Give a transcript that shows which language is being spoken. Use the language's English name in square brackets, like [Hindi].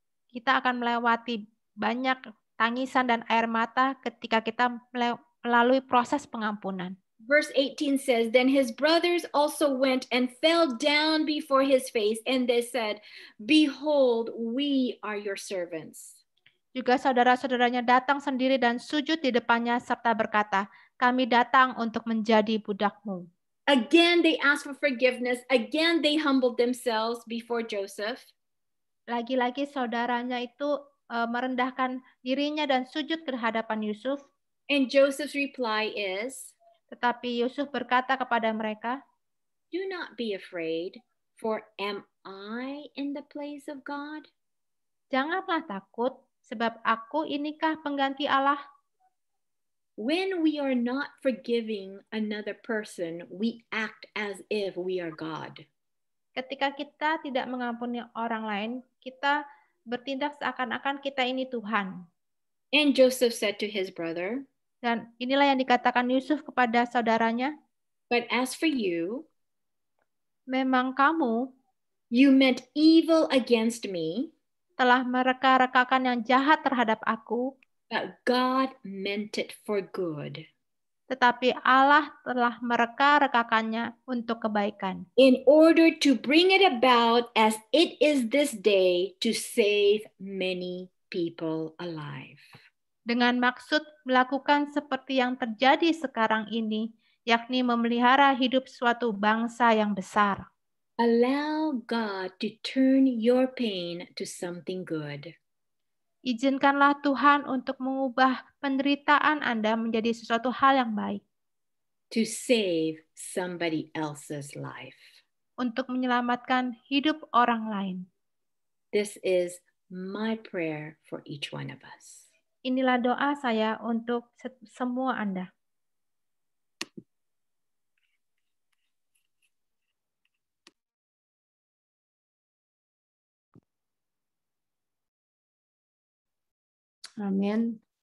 [Indonesian] Kita akan melewati banyak tangisan dan air mata ketika kita melalui proses pengampunan. [English] Verse 18 says, then his brothers also went and fell down before his face, and they said, behold, we are your servants. [Indonesian] Juga saudara-saudaranya datang sendiri dan sujud di depannya serta berkata, kami datang untuk menjadi budakmu. [English] Again they asked for forgiveness. Again they humbled themselves before Joseph. [Indonesian] Lagi-lagi saudaranya itu merendahkan dirinya dan sujud ke hadapan Yusuf. [English] And Joseph's reply is, [Indonesian] tetapi Yusuf berkata kepada mereka, [English] do not be afraid, for am I in the place of God? [Indonesian] Janganlah takut, sebab aku inikah pengganti Allah? [English] When we are not forgiving another person, we act as if we are God. [Indonesian] Ketika kita tidak mengampuni orang lain, kita bertindak seakan-akan kita ini Tuhan. [English] And Joseph said to his brother, [Indonesian] dan inilah yang dikatakan Yusuf kepada saudaranya, [English] but as for you, [Indonesian] memang kamu, [English] you meant evil against me, [Indonesian] telah mereka-rekakan yang jahat terhadap aku, [English] but God meant it for good. [Indonesian] Tetapi Allah telah mereka-rekakannya untuk kebaikan. [English] In order to bring it about as it is this day, to save many people alive. [Indonesian] Dengan maksud melakukan seperti yang terjadi sekarang ini, yakni memelihara hidup suatu bangsa yang besar. [English] Allow God to turn your pain to something good. [Indonesian] Izinkanlah Tuhan untuk mengubah penderitaan Anda menjadi sesuatu hal yang baik. [English] To save somebody else's life. [Indonesian] Untuk menyelamatkan hidup orang lain. [English] This is my prayer for each one of us. [Indonesian] Inilah doa saya untuk semua Anda. Amin.